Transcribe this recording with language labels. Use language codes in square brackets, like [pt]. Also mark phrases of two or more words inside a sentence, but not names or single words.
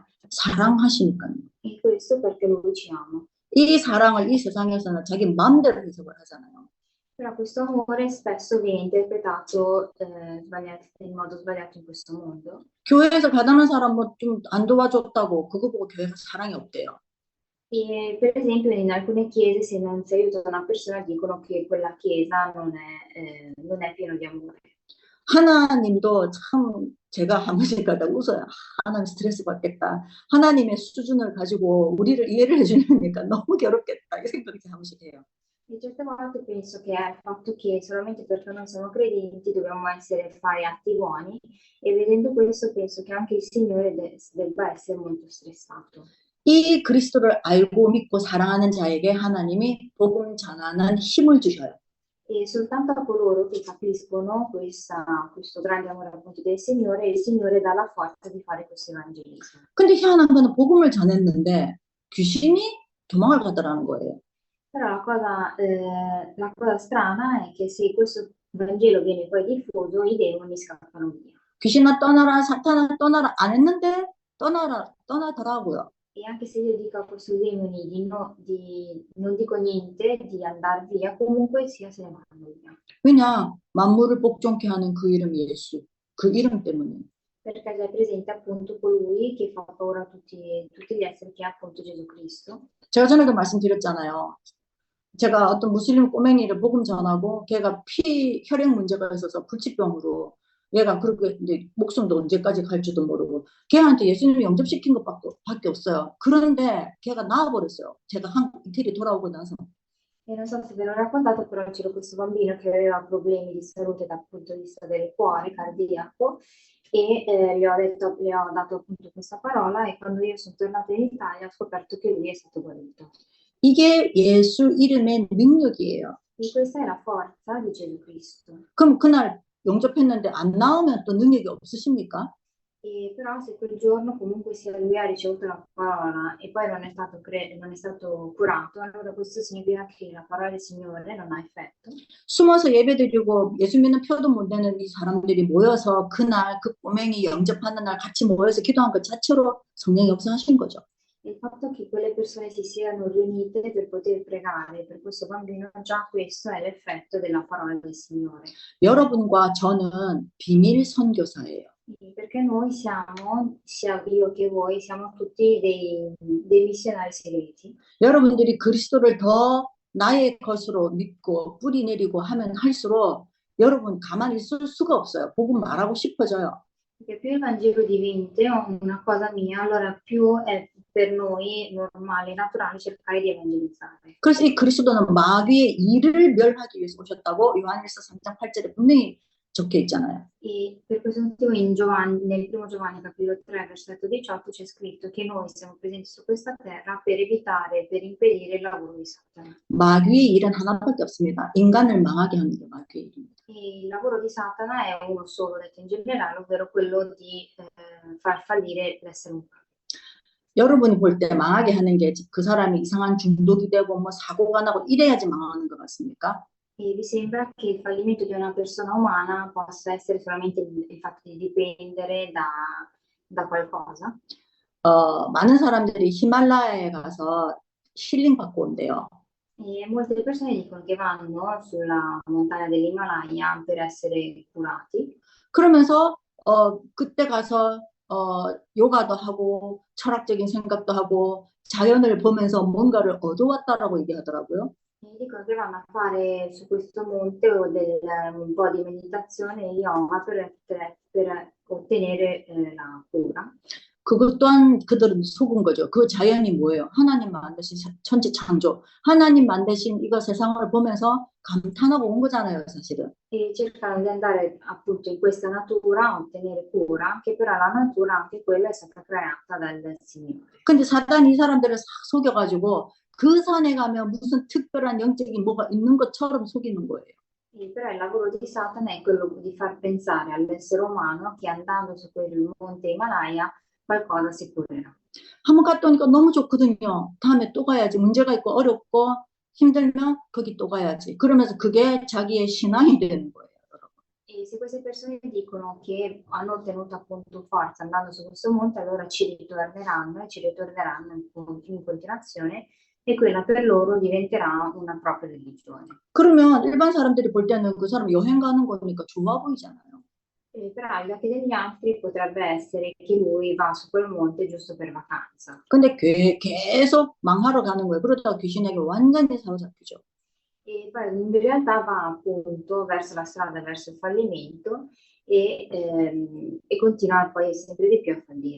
[ko] 사랑하시니까요. [it] E questo perché Lui ci ama. [ko] 이 사랑을 이 세상에서는 자기 마음대로 해석을 하잖아요. [it] Però questo amore spesso viene interpretato in modo sbagliato in questo mondo. [ko] 교회에서 가난한 사람 뭐 좀 안 도와줬다고 그거 보고 교회에서 사랑이 없대요. [it] E per esempio in alcune chiese se non si aiuta una persona dicono che quella chiesa non è piena di amore. [ko] 하나님도 참 제가 한 번씩 가다 웃어요. 하나님 스트레스 받겠다. 하나님의 수준을 가지고 우리를 이해를 해주려니까 너무 괴롭겠다. 이 생각이 한 번씩 해요. [it] E certe volte penso che è il fatto che solamente perché noi siamo credenti dobbiamo fare atti buoni e vedendo questo penso che anche il Signore debba essere molto stressato. [ko] 이 그리스도를 알고 믿고 사랑하는 자에게 하나님이 복음 전하는 힘을 주셔요. [it] E soltanto a coloro che capiscono questo grande amore appunto del Signore, il Signore dà la forza di fare questo evangelismo. [ko] 근데 희한한 거는 복음을 전했는데 귀신이 도망을 가더라는 거예요. [it] Però la cosa strana è che se questo Vangelo viene poi diffuso, i demoni scappano via. [ko] 귀신아 떠나라, 사탄아 떠나라 안 했는데 떠나더라고요. [it] E anche se io dico a questi demoni di non dico niente, di andare via, comunque sia se ne vanno via. [ko] 왜냐? 만물을 복종케 하는 그 이름 예수. 그 이름 때문에. [it] Perché è presente appunto colui che fa paura a tutti gli esseri, che è appunto Gesù Cristo. [ko] 제가 전에도 말씀드렸잖아요. 제가 어떤 무슬림 꼬맹이를 복음 전하고 걔가 혈액 문제가 있어서 불치병으로 얘가 그렇게 이제 목숨도 언제까지 갈지도 모르고 걔한테 예수님을 영접시킨 것밖에 없어요. 그런데 걔가 나와버렸어요. 제가 이태리 돌아오고 나서. [it] E non so se ve l'ho raccontato, però c'era questo bambino che aveva problemi di salute dal punto di vista del cuore, cardiaco, e le ho dato appunto questa parola e quando io sono tornata in Italia ho scoperto che lui è stato guarito. [ko] 이게 예수 이름의 능력이에요. [it] E questa è la forza di Gesù Cristo. [ko] 그럼 그날 영접했는데 안 나오면 또 능력이 없으십니까? [it] E però se quel giorno comunque sia lui ha ricevuto la parola e poi non è stato curato, allora questo significa che la parola del Signore non ha effetto. [ko] 숨어서 예배드리고 예수 믿는 표도 못 내는 이 사람들이 모여서 그날 그 꼬맹이 영접하는 날 같이 모여서 기도한 것 자체로 성령이 역사하신 거죠. [it] Il fatto che quelle persone si siano riunite per poter pregare per questo bambino, già questo è l'effetto della parola del Signore. [ko] 여러분과 저는 비밀 선교사예요. [it] Perché noi siamo, sia io che voi, siamo tutti dei missionari segreti. [ko] 여러분들이 그리스도를 더 나의 것으로 믿고 뿌리 내리고 하면 할수록 여러분 가만히 있을 수가 없어요. 복음 말하고 싶어져요. [it] Perché più il Vangelo diventa una cosa mia, allora più è per noi normale, naturale cercare di evangelizzare. [ko] 그래서 이 그리스도는 마귀의 일을 멸하기 위해서 오셨다고 요한일서 3장 8절에 분명히 적혀 있잖아요. [it] E per questo motivo nel primo Giovanni capitolo 3 versetto 18 c'è scritto che noi siamo presenti su questa terra per evitare, per impedire il lavoro di Satana. [ko] 마귀의 일은 하나밖에 없습니다. 인간을 망하게 하는 게 마귀의 일입니다. [it] E il lavoro di Satana è uno solo, detto in generale, ovvero quello di far fallire l'essere umano. [ko] 여러분이 볼 때 망하게 하는 게 그 사람이 이상한 중독이 되고 뭐 사고가 나고 이래야지 망하는 것 같습니까? [it] E vi sembra che il fallimento di una persona umana possa essere solamente il fatto di dipendere da qualcosa? [ko] 많은 사람들이 히말라야에 가서 힐링 받고 온대요. [it] E molte persone dicono che vanno sulla montagna dell'Himalaya per essere curati. [ko] 그러면서 그때 가서 요가도 하고 철학적인 생각도 하고 자연을 보면서 뭔가를 얻어왔다라고 얘기하더라고요. [it] E dicono che vanno a fare su questo monte un po' di meditazione e yoga per ottenere la cura. [ko] 그것 또한 그들은 속은 거죠. 그 자연이 뭐예요? 하나님 만드신 천지 창조. 하나님 만드신 이거 세상을 보면서 감탄하고 온 거잖아요, 사실은. [it] E cercano di andare appunto in questa natura a ottenere cura, che però la natura anche quella è stata creata dal Signore. [ko] 근데 사단이 이 사람들을 싹 속여가지고 그 산에 가면 무슨 특별한 영적인 뭐가 있는 것처럼 속이는 거예요. [it] E però il lavoro di Satana è quello di far pensare all'essere umano che andando su quel monte Himalaya qualcosa si curerà. [ko] 한번 갔다 오니까 너무 좋거든요. 다음에 또 가야지. 문제가 있고 어렵고 힘들면 거기 또 가야지. 그러면서 그게 자기의 신앙이 되는 거예요, 여러분. [it] E se queste persone dicono che hanno ottenuto appunto forza andando su questo monte, allora ci ritorneranno e ci ritorneranno in continuazione e quella per loro diventerà una propria religione. [ko] 그러면 일반 사람들이 볼 때는 그 사람 여행 가는 거니까 좋아 보이잖아요. [it] Però agli occhi degli altri potrebbe essere che lui va su quel monte giusto per vacanza. [ko] 근데 계속 망하러 가는 거예요. 그러다가 귀신에게 완전히 사로잡히죠. [it] E poi in realtà va appunto verso la strada, verso il fallimento e continua poi sempre di più a fallire.